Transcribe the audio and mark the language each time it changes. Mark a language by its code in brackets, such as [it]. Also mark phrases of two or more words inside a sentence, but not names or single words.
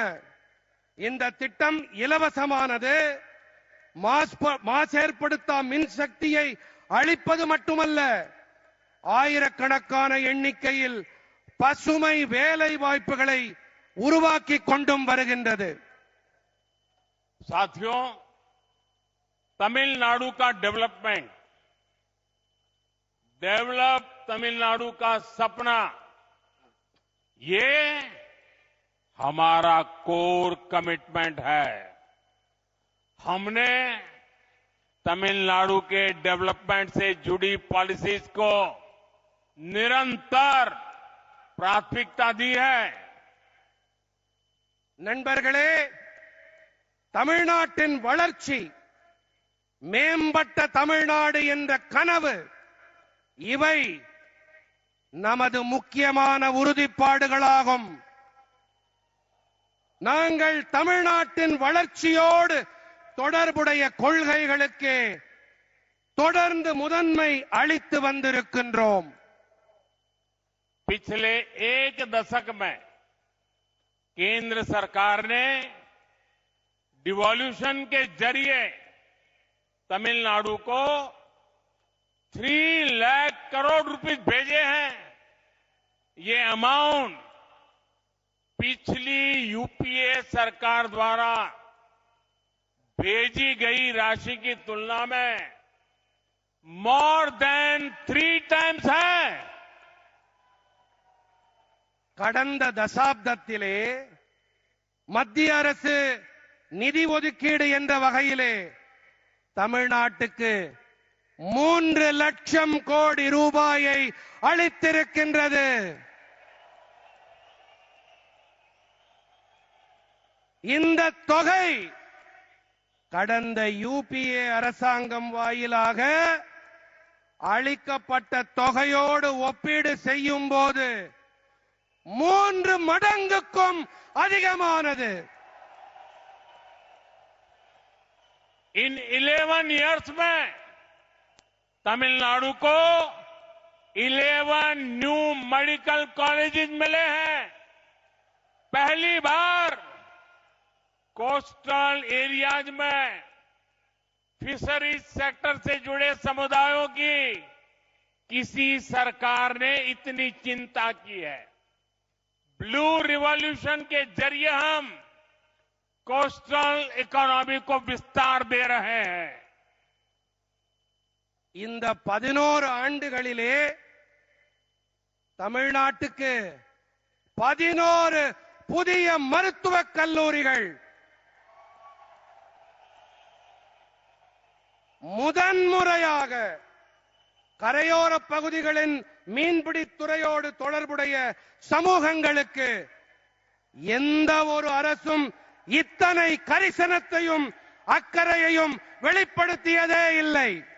[ta] இந்த திட்டம் இலவசமானது. மாசேற்படுத்தா மின் சக்தியை அளிப்பது மட்டுமல்ல, ஆயிரக்கணக்கான எண்ணிக்கையில் பசுமை வேலை வாய்ப்புகளை உருவாக்கி கொண்டும் வருகின்றது. [hi] साथियों, तमिलनाडु का डेवलपमेंट, डेवलप तमिलनाडु का सपना, ये हमारा [en] core commitment [hi] है. हमने तमिलनाडु के डेवलपमेंट से जुड़ी पॉलिसीज को निरंतर प्राथमिकता दी है. [ta] நண்பர்களே, தமிழ்நாட்டின் வளர்ச்சி, மேம்பட்ட தமிழ்நாடு என்ற கனவு, இவை நமது முக்கியமான உறுதிப்பாடுகளாகும். நாங்கள் தமிழ்நாட்டின் வளர்ச்சியோடு தொடர்புடைய கொள்கைகளுக்கு தொடர்ந்து முதன்மை அளித்து வந்திருக்கின்றோம். [hi] पिछले एक दशक में केंद्र सरकार ने डिवॉल्यूशन के जरिए तमिलनाडु को 3 लाख करोड़ रुपए भेजे हैं. ये अमाउंट पिछली यूपीए सरकार द्वारा भेजी गई राशि की तुलना में [en] more than 3 times [hi] है. [ta] கடந்த தசாப்தத்திலே மத்திய அரசு நிதி ஒதுக்கீடு என்ற வகையிலே தமிழ்நாட்டுக்கு 3 லட்சம் கோடி ரூபாயை அளித்திருக்கின்றது. இந்த தொகை கடந்த யூபிஏ அரசாங்கம் வாயிலாக அளிக்கப்பட்ட தொகையோடு ஒப்பீடு செய்யும் போது 3 மடங்குக்கும் அதிகமானது. [hi] इन 11 इयर्स में तमिलनाडु को 11 [en] new medical colleges [hi] मिले हैं. पहली बार [en] coastal areas [hi] में [en] fisheries sector [hi] से जुड़े समुदायों की किसी सरकार ने इतनी चिंता की है. [en] blue revolution [hi] के जरिए हम [en] coastal economy [hi] को विस्तार दे रहे हैं. [ta] இந்த 11 ஆண்டுகளிலே தமிழ்நாட்டுக்கு 11 புதிய மருத்துவக் கல்லூரிகள், முதன்முறையாக கரையோர பகுதிகளின் மீன்பிடித் துறையோடு தொடர்புடைய சமூகங்களுக்கு எந்த ஒரு அரசும் இத்தனை கரிசனத்தையும் அக்கறையையும் வெளிப்படுத்தியதே இல்லை.